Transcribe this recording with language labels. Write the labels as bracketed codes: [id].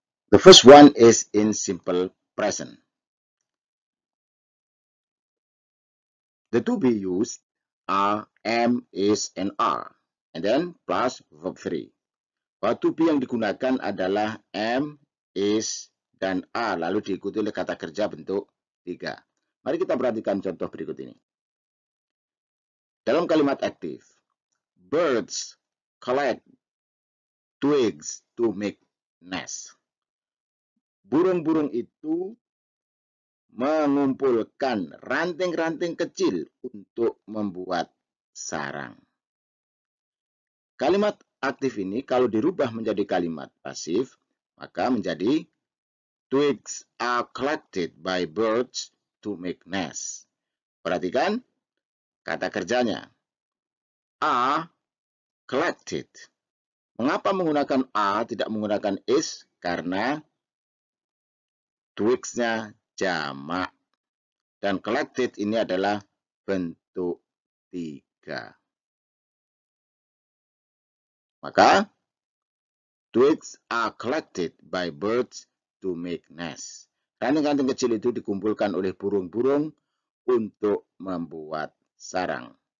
[en] The first one is in simple present. The to be used are am, is, and are. And then plus verb 3. [id] Bahwa to be yang digunakan adalah am, is, dan are. Lalu diikuti oleh kata kerja bentuk 3. Mari kita perhatikan contoh berikut ini. Dalam kalimat aktif, [en] birds collect twigs to make nest. [id] Burung-burung itu mengumpulkan ranting-ranting kecil untuk membuat sarang. Kalimat aktif ini kalau dirubah menjadi kalimat pasif, maka menjadi [en] twigs are collected by birds to make nest. [id] Perhatikan kata kerjanya. [en] Are collected. [id] Mengapa menggunakan are tidak menggunakan is? Karena twigs-nya jamak. Dan collected ini adalah bentuk 3. Maka, [en] twigs are collected by birds to make nest. [id] Ranting-ranting kecil itu dikumpulkan oleh burung-burung untuk membuat sarang.